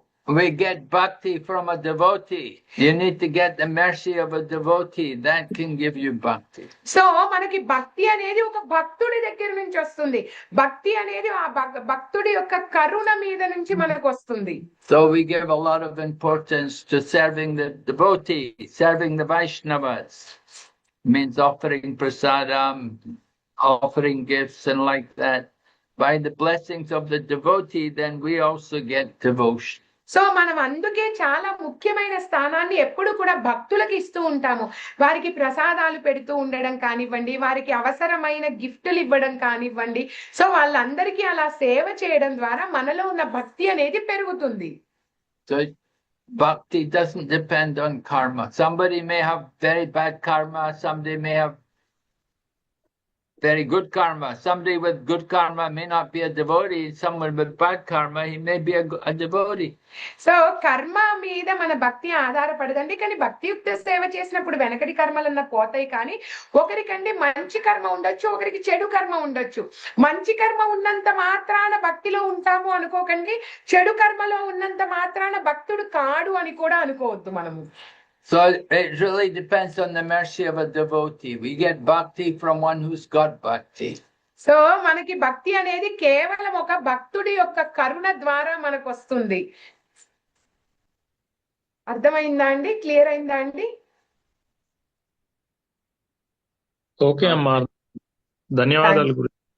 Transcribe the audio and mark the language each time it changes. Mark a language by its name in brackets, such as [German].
[English] We get bhakti from a devotee. You need to get the mercy of a devotee. That can give you bhakti. [Telugu] So మనకి భక్తి అనేది ఒక భక్తుడి దగ్గర నుంచి వస్తుంది. భక్తి అనేది ఆ భక్తుడి యొక్క కరుణ మీద నుంచి మనకు వస్తుంది. [English] So we give a lot of importance to serving the devotee, serving the Vaishnavas. Means offering prasadam, offering gifts and like that. By the blessings of the devotee, then we also get devotion. [Telugu] So మనం అందుకే చాలా ముఖ్యమైన స్థానాన్ని ఎప్పుడు కూడా భక్తులకు ఇస్తూ ఉంటాము. వారికి ప్రసాదాలు పెడుతూ ఉండడం కానివ్వండి, వారికి అవసరమైన గిఫ్టులు ఇవ్వడం కానివ్వండి. సో వాళ్ళందరికీ అలా సేవ చేయడం ద్వారా మనలో ఉన్న భక్తి అనేది పెరుగుతుంది. [English] So bhakti doesn't depend on karma. Somebody may have very bad karma, somebody may have very good karma. Somebody with good karma may not be a devotee. Someone with bad karma, he may be a devotee. [Telugu] So కర్మ మీద మన భక్తి ఆధారపడదండి. కానీ భక్తియుక్త సేవ చేసినప్పుడు వెనకటి కర్మలన్న పోతాయి. కానీ ఒకరికండి మంచి కర్మ ఉండొచ్చు, ఒకరికి చెడు కర్మ ఉండొచ్చు. మంచి కర్మ ఉన్నంత మాత్రాన భక్తిలో ఉంటాము అనుకోకండి, చెడు కర్మలో ఉన్నంత మాత్రాన భక్తుడు కాడు అని కూడా అనుకోవద్దు మనము. So it really depends on the mercy of a devotee. We get bhakti from one who's got bhakti. So మనకి భక్తి అనేది కేవలం ఒక భక్తుడి యొక్క కరుణ ద్వారా మనకు వస్తుంది. అర్థమైందా అండి? క్లియర్ అయిందా అండి? ఓకే అమ్మా, ధన్యవాదాలు గురు.